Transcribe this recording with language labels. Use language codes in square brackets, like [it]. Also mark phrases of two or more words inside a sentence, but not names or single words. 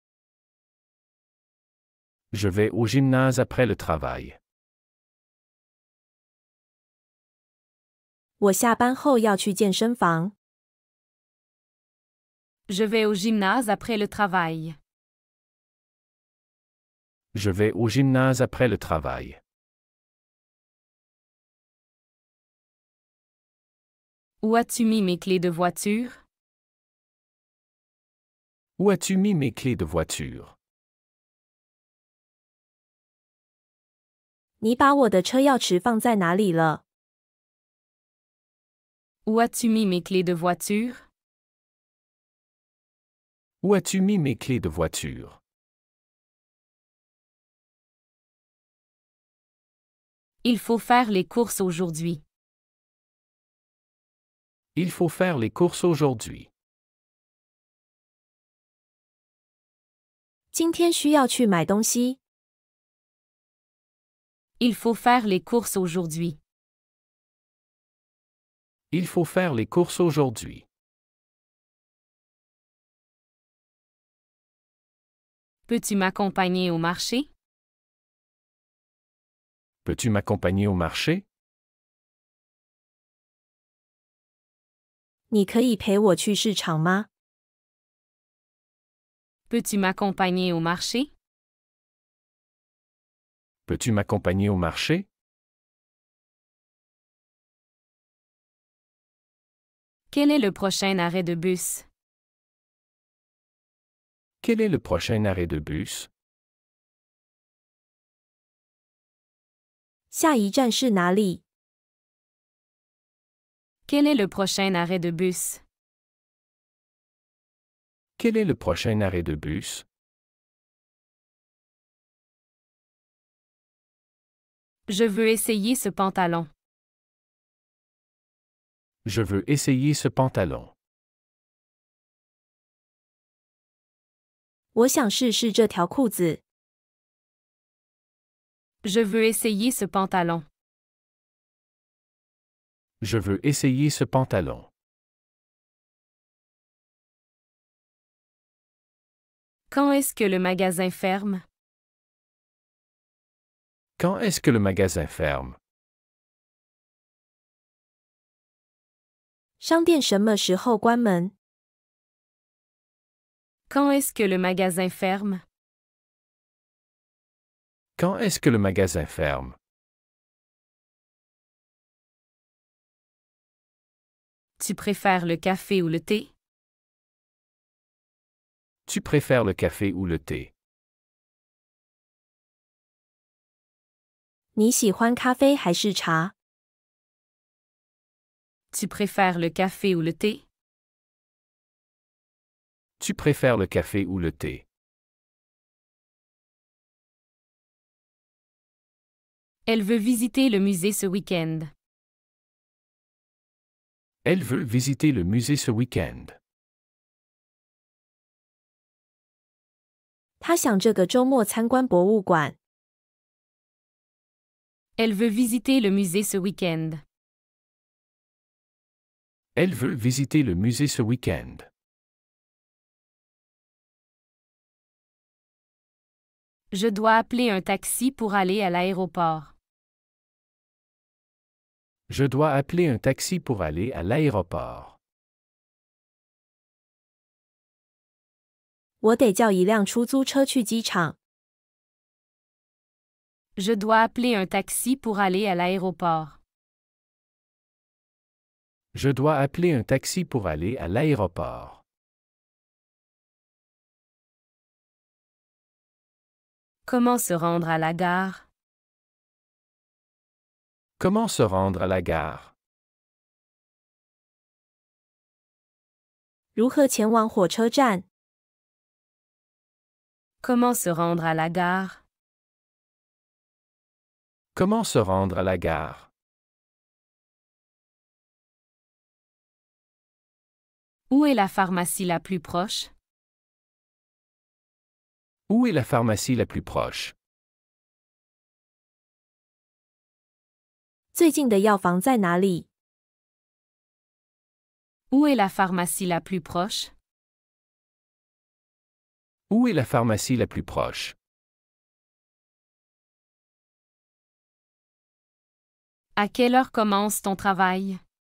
[fr] Je vais au gymnase après le travail. [zh] 我下班后要去健身房。 [fr] Je vais au gymnase après le travail. Je vais au gymnase après le travail. Où as-tu mis mes clés de voiture? Où as-tu mis mes clés de voiture? [zh] 你把我的车钥匙放在哪里了？ [fr] Où as-tu mis mes clés de voiture? Où as-tu mis mes clés de voiture? Il faut faire les courses aujourd'hui. Il faut faire les courses aujourd'hui. [zh] 今天需要去买东西。 [fr] Il faut faire les courses aujourd'hui. Il faut faire les courses aujourd'hui. Peux-tu m'accompagner au marché? Peux-tu m'accompagner au marché? [zh] 你可以陪我去市场吗？ [fr] Peux-tu m'accompagner au marché? Peux-tu m'accompagner au marché? Quel est le prochain arrêt de bus? Quel est le prochain arrêt de bus? [zh] 下一站是哪里？ [fr] Quel est le prochain arrêt de bus? Quel est le prochain arrêt de bus? Je veux essayer ce pantalon. Je veux essayer ce pantalon. [zh] 我想试试这条裤子。 [fr] Je veux essayer ce pantalon. Je veux essayer ce pantalon. Quand est-ce que le magasin ferme? Quand est-ce que le magasin ferme? [zh] 商店什么时候关门？ [fr] Quand est-ce que le magasin ferme? Quand est-ce que le magasin ferme? Tu préfères le café ou le thé? Tu préfères le café ou le thé? [zh] 你喜欢咖啡还是茶？ [fr] Tu préfères le café ou le thé? Tu préfères le café ou le thé? Elle veut visiter le musée ce week-end. Elle veut visiter le musée ce week-end. [zh] 他想这个周末参观博物馆。 [fr] Elle veut visiter le musée ce week-end. Elle veut visiter le musée ce week-end. Je dois appeler un taxi pour aller à l'aéroport. Je dois appeler un taxi pour aller à l'aéroport. [zh] 我得叫一辆出租车去机场。 [fr] Je dois appeler un taxi pour aller à l'aéroport. Je dois appeler un taxi pour aller à l'aéroport. Comment se rendre à la gare? Comment se rendre à la gare? [zh] 如何前往火车站？ [fr] Comment se rendre à la gare? Comment se rendre à la gare? Où est la pharmacie la plus proche? Où est la pharmacie la plus proche? [zh] 最近的药房在哪里？ [fr] Où est la pharmacie la plus proche? Où est la pharmacie la plus proche? À quelle heure commence ton travail?